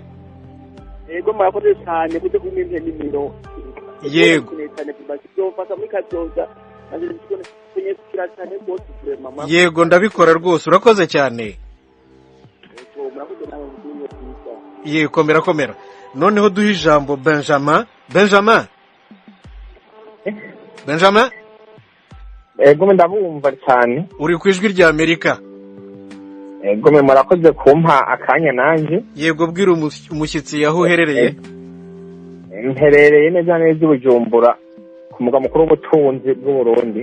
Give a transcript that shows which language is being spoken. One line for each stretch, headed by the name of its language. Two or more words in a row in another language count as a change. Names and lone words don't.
Kinyarwanda: yego murakoze cyane kujya kumenya nimero yego yego ndabikora rwose urakoze cyane yego komera noneho duha ijambo Benjamin
Rundi: ego ndabumva cyane
Kinyarwanda: uri ku ijwi rya Amerika
Rundi: ego murakoze kumpa akanya nanje
Kinyarwanda: yego bwira umushyitsi yaho uherereye
Rundi: mperereye neza neza Bujumbura ku mugwa mukuru w'ubutunzi bw'u Burundi